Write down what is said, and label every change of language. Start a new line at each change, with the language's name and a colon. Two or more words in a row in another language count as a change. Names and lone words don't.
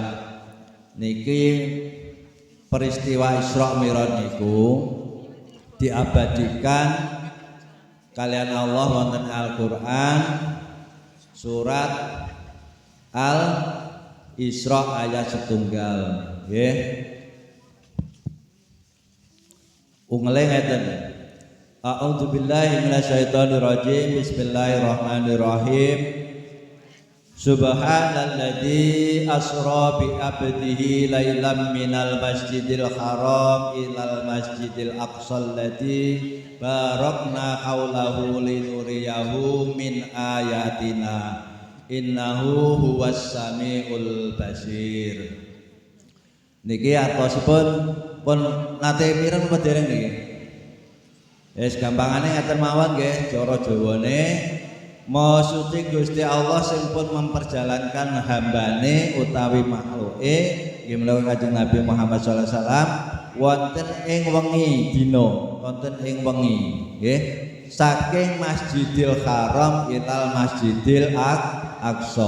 Javanese: Niki peristiwa Isra Mi'raj niku diabadikan kalian Allah wonten Al-Qur'an surat Al-Isra ayat 1 nggih. Ungeleng ngeten.
Arabic: أعوذ بالله من الشيطان الرجيم. بسم الله الرحمن الرحيم. سبحان الذي أسرى بعبده ليلا من المسجد الحرام إلى المسجد الأقصى الذي باركنا حوله لنريه من آياتنا إنه هو السميع البصير.
Javanese: Niki artosipun pun nate mireng apa dereng niki? Wis gampangane ngaten mawon nggih, cara Jawane maksude Gusti Allah sing pun memperjalankan hambane utawi makhluke nggih menawa Kanjeng Nabi Muhammad
Arabic: صلى الله عليه وسلم
Javanese: wonten ing wengi dina, wonten ing wengi nggih saking Masjidil Haram ilal Masjidil Aqsa.